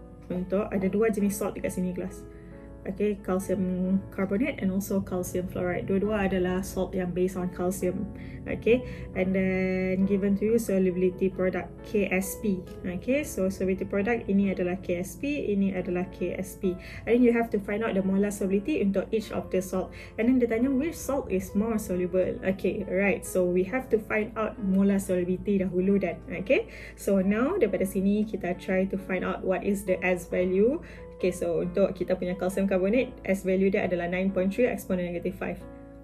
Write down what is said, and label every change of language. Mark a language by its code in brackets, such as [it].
[ms] Untuk ada dua jenis salt dekat sini kelas. [en] Okay, calcium carbonate and also calcium fluoride. [ms] Dua-dua adalah salt yang [en] based on calcium. Okay, and then given to you solubility product KSP. Okay, so solubility product [ms] ini adalah KSP, ini adalah KSP. [en] And then you have to find out the molar solubility untuk each of the salt. And then [ms] dia tanya [en] which salt is more soluble. Okay, right. So we have to find out molar solubility [ms] dahulu dan. [en] Okay, so now [ms] daripada sini kita [en] try to find out what is the S value. Okay, so [ms] untuk kita punya [en] calcium carbonate, S value [ms] dia adalah [en] 9.3 exponent negative 5.